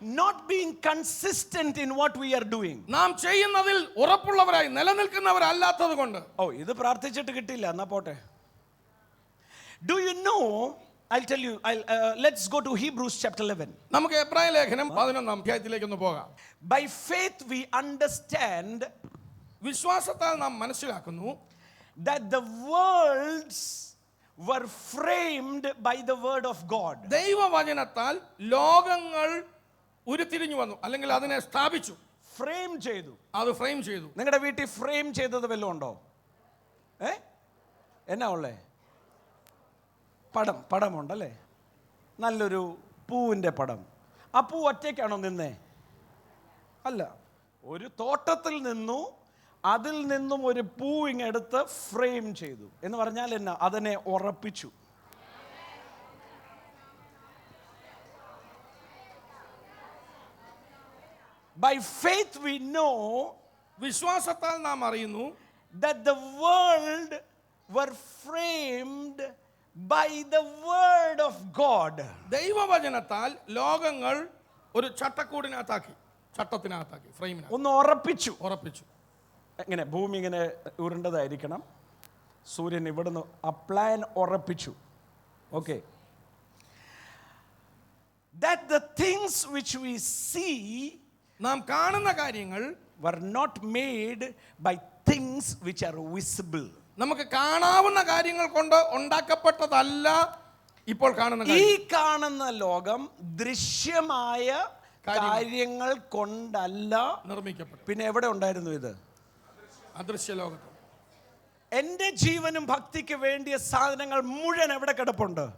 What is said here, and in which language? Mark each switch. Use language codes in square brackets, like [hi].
[en] Not being consistent in what we are doing. [ml] നാം ചെയ്യുന്നതിൽ ഉറപ്പുള്ളവരായി നിലനിൽക്കുന്നവരല്ലാത്തത് കൊണ്ട്. ഇത് പ്രാർത്ഥിച്ചിട്ട് കിട്ടില്ല, എന്നാ പോട്ടെ. [en] Do you know, I'll tell you, let's go to Hebrews chapter 11. [ml] നമുക്ക് എബ്രായ ലേഖനം 11 അധ്യായത്തിലേക്ക് ഒന്ന് പോകാം. [en] By faith we understand, [ml] വിശ്വാസത്താൽ നാം മനസ്സിലാക്കുന്നു, [en] that the worlds were framed by the word of God. [ml] ദൈവവചനത്താൽ ലോകങ്ങൾ ഉരുത്തിരിഞ്ഞു വന്നു, അല്ലെങ്കിൽ അതിനെ സ്ഥാപിച്ചു. ഫ്രെയിം ചെയ്തു. അത് ഫ്രെയിം ചെയ്തു. നിങ്ങളുടെ വീട്ടിൽ ഫ്രെയിം ചെയ്തത് വല്ലതും ഉണ്ടോ? എന്നാ ഉള്ളേ? പടമുണ്ടല്ലേ? നല്ലൊരു പൂവിൻ്റെ പടം. ആ പൂ ഒറ്റയ്ക്കാണോ നിന്നേ? അല്ല, ഒരു തോട്ടത്തിൽ നിന്നു, അതിൽ നിന്നും ഒരു പൂ ഇങ്ങെടുത്ത് ഫ്രെയിം ചെയ്തു എന്ന് പറഞ്ഞാൽ എന്നാ? അതിനെ ഉറപ്പിച്ചു. [en] By faith we know, [ml] വിശ്വാസത്താൽ നാം അറിയുന്നു, [en] that the world were framed by the word of God. [ml] ദൈവവചനത്താൽ ലോകങ്ങൾ ഒരു ചട്ടത്തിനകത്താക്കി ഫ്രെയിമിനകത്ത് ഒന്ന് ഉറപ്പിച്ചു. എങ്ങനെ? ഭൂമി ഇങ്ങനെ ഉരുണ്ടതായിരിക്കണം, സൂര്യൻ ഇവിടുന്ന് ആ പ്ലാൻ ഉറപ്പിച്ചു. Okay. [en] That the things which we see, [ml] നാം കാണുന്ന കാര്യങ്ങൾ, [en] were not made by things which are visible. [ml] നമുക്ക് കാണാവുന്ന കാര്യങ്ങൾ കൊണ്ട് ഉണ്ടാക്കപ്പെട്ടതല്ല ഇപ്പോൾ കാണുന്ന. ഈ കാണുന്ന ലോകം ദൃശ്യമായ കാര്യങ്ങൾ കൊണ്ടല്ല നിർമ്മിക്കപ്പെട്ടു. പിന്നെ എവിടെ ഉണ്ടായിരുന്നു ഇത്? അദൃശ്യ ലോകത്ത്. എന്റെ ജീവനും ഭക്തിക്ക് വേണ്ടിയ സാധനങ്ങൾ മുഴുവൻ എവിടെ കിടപ്പുണ്ട്?